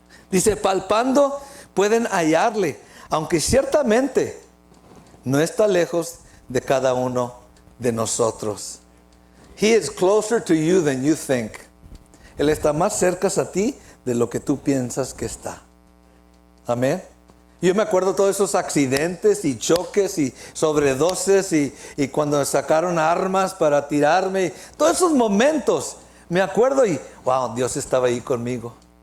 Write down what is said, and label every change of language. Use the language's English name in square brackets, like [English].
[Spanish] Dice, palpando pueden hallarle, aunque ciertamente no está lejos de cada uno de nosotros. [English] He is closer to you than you think. [Spanish] Él está más cerca a ti de lo que tú piensas que está. Amén. Yo me acuerdo todos esos accidentes y choques y sobredosis y cuando sacaron armas para tirarme. Todos esos momentos me acuerdo y wow, Dios estaba ahí conmigo.